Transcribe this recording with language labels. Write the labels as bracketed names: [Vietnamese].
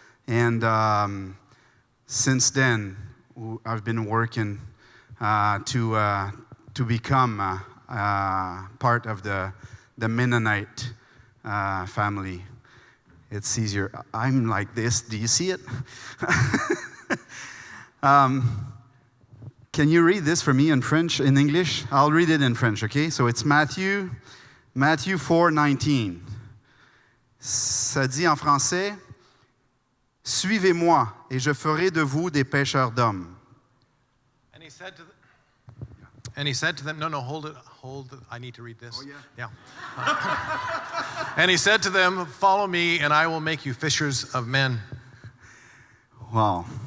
[English] And since then, I've been working to become part of the Mennonite family. It's easier. I'm like this. Do you see it? Can you read this for me in French, in English? I'll read it in French, okay? So it's Matthew 4:19. [French] Ça dit en français, suivez-moi et je ferai de vous des pêcheurs d'hommes. [English] And he said to them, no, hold it. I need to read this. Oh, yeah. And he said to them, follow me and I will make you fishers of men. Wow.